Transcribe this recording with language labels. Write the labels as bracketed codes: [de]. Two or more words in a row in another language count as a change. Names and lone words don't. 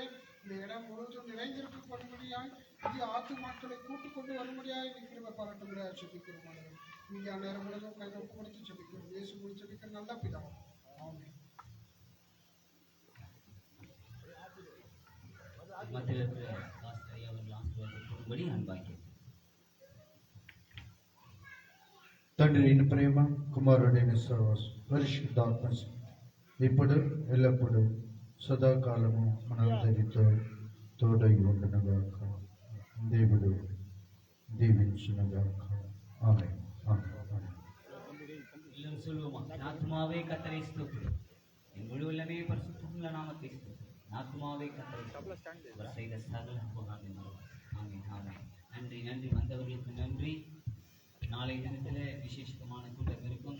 [ta] இந்த இடம் முழுவதும் நிறைந்திருக்கப்படும்படியாய் புதிய ஆத்துமாக்களை கூட்டிக் கொண்டு வரும்படியாய் கிருபை பாராட்டும்படியாக செபிக்கிறோம் ஆண்டவரே. நீங்க நேரம் முழுவதும் கைகள் கொடுத்து செபிக்கிறோம். இயேசு மூலம் செபிக்கிற நல்ல பிதா. ஆமென். மத்தியில் இருக்கிற பாஸ்டர் அவர்கள் ஆசீர்வாதப்படும்படி அன்பாக்கி [te] తండ్రి ప్రేమ కుమారుడైన సర్వస్ పరిశుద్ధాత్మ ఇప్పుడు ఎల్లప్పుడూ సదాకాలము మనందరితో తోడై ఉండునుగాక. దేవుడు దీవించునుగాక. ఆమేన్. [ta] எல்லாரும் சொல்லுவோமா? ஆத்மாவே கர்த்தரை ஸ்தோத்திரி, என் முழு உள்ளமே பரிசுத்தமுள்ள நாமத்தை ஸ்தோத்திரி. ஆத்மாவே கர்த்தரை ஸ்தோத்திரி, அவர் செய்த சகல உபகாரங்களை ஆமென் ஆமென். நன்றி நன்றி. வந்தவர்களுக்கு நன்றி. நாளை தினத்தில் விசேஷமான கூட்டம் இருக்கும்.